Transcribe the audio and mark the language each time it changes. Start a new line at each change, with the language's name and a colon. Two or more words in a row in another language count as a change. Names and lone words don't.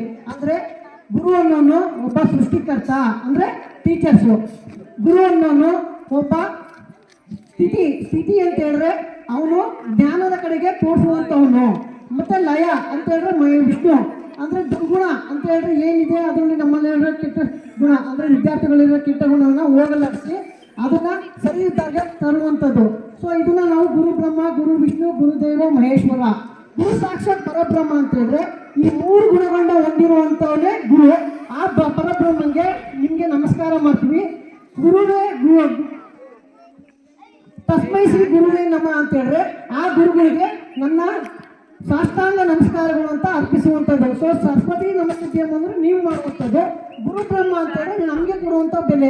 Kannada: ಅಂದರೆ ಗುರು ಅನ್ನೋನು ಒಬ್ಬ ಸೃಷ್ಟಿಕರ್ತ ಅಂದರೆ ಟೀಚರ್ಸು, ಗುರು ಅನ್ನೋನು ಒಬ್ಬ ಸ್ಥಿತಿ ಅಂತ ಹೇಳಿದ್ರೆ ಅವನು ಜ್ಞಾನದ ಕಡೆಗೆ ತೋರಿಸುವಂಥವನು, ಮತ್ತು ಲಯ ಅಂತ ಹೇಳಿದ್ರೆ ವಿಷ್ಣು ಅಂದರೆ ದುರ್ಗುಣ ಅಂತ ಹೇಳಿದ್ರೆ ಏನಿದೆ ಅದರಲ್ಲಿ ನಮ್ಮಲ್ಲಿರೋ ಕೆಟ್ಟ ಗುಣ ಅಂದರೆ ವಿದ್ಯಾರ್ಥಿಗಳಿರೋ ಕೆಟ್ಟ ಗುಣವನ್ನು ಹೋಗಲಾಡಿಸಿ ಅದನ್ನು ಸರಿ ಇದ್ದಾಗ ತರುವಂಥದ್ದು. ಸೊ ಇದನ್ನು ನಾವು
Sanskrit: ಗುರು ಬ್ರಹ್ಮ ಗುರು ವಿಷ್ಣು ಗುರುದೇವ ಮಹೇಶ್ವರ, ಗುರು ಸಾಕ್ಷಾತ್ ಪರಬ್ರಹ್ಮ
Kannada: ಅಂತ ಹೇಳಿದ್ರೆ ಈ ಮೂರು ಗುಣಗಳನ್ನ ಹೊಂದಿರುವಂಥವನೇ ಗುರು. ಆ ಪರಬ್ರಹ್ಮನಿಗೆ ನಿಮಗೆ ನಮಸ್ಕಾರ ಮಾಡ್ತೀವಿ.
Sanskrit: ಗುರುವೇ ತಸ್ಮೈ ಶ್ರೀ ಗುರುವೇ ನಮಃ
Kannada: ಅಂತ ಹೇಳಿದ್ರೆ ಆ ಗುರುಗಳಿಗೆ ನನ್ನ ಸಾಷ್ಟಾಂಗ ನಮಸ್ಕಾರಗಳು ಅಂತ ಅರ್ಪಿಸುವಂಥದ್ದು. ಸೊ
Sanskrit: ಸರಸ್ವತಿ ನಮಸ್ತೆ
Kannada: ಅಂದರೆ ನೀವು ಮಾಡುವಂಥದ್ದು,
Sanskrit: ಗುರು ಬ್ರಹ್ಮ
Kannada: ಅಂತ ಹೇಳಿದ್ರೆ ನಮಗೆ ಕೊಡುವಂಥ ಬೆಲೆ.